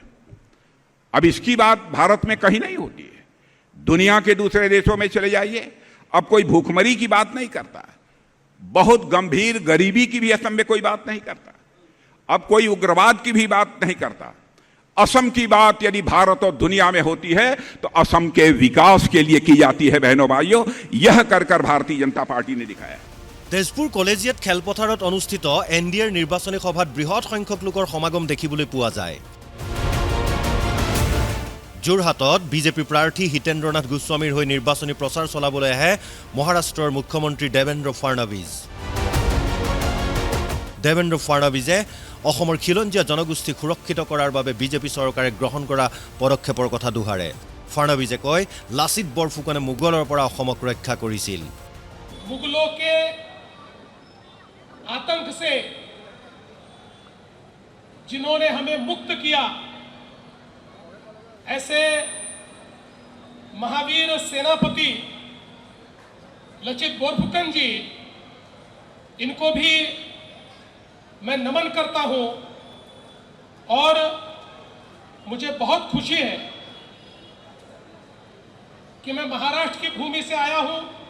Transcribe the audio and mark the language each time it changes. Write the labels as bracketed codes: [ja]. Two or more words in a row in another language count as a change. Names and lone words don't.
[hi] अब इसकी बात भारत में कहीं नहीं होती है दुनिया के दूसरे देशों में चले जाइए अब कोई भूखमरी की बात नहीं करता बहुत गंभीर गरीबी की भी असम में कोई बात नहीं करता अब कोई उग्रवाद की भी बात नहीं करता असम की बात यदि भारत और दुनिया में होती है तो असम के विकास के लिए की जाती है बहनों भाइयों यह कर भारतीय जनता पार्टी ने दिखाया [as] তেজপুৰ কলেজিয়েট খেলপথাৰত অনুষ্ঠিত এনডিএৰ নিৰ্বাচনী সভাত বৃহৎ সংখ্যক লোকৰ সমাগম দেখিবলৈ পোৱা যায় যোৰহাটত বিজেপি প্ৰাৰ্থী হিতেন্দ্ৰনাথ গোস্বামীৰ হৈ নিৰ্বাচনী প্ৰচাৰ চলাবলৈ আহে মহাৰাষ্ট্ৰৰ মুখ্যমন্ত্ৰী দেবেন্দ্ৰ ফাডনৱিছে অসমৰ খিলঞ্জীয়া জনগোষ্ঠীক সুৰক্ষিত কৰাৰ বাবে বিজেপি চৰকাৰে গ্ৰহণ কৰা পদক্ষেপৰ কথা দোহাৰে ফাডনৱিছে কয় লাচিত বৰফুকনে মোগলৰ পৰা অসমক ৰক্ষা কৰিছিল [hi] मुगलों के आतंक से जिन्होंने हमें मुक्त किया ऐसे महावीर सेनापति लचित बोरफुकन जी इनको भी मैं नमन करता हूं और मुझे बहुत खुशी है कि मैं महाराष्ट्र की भूमि से आया हूं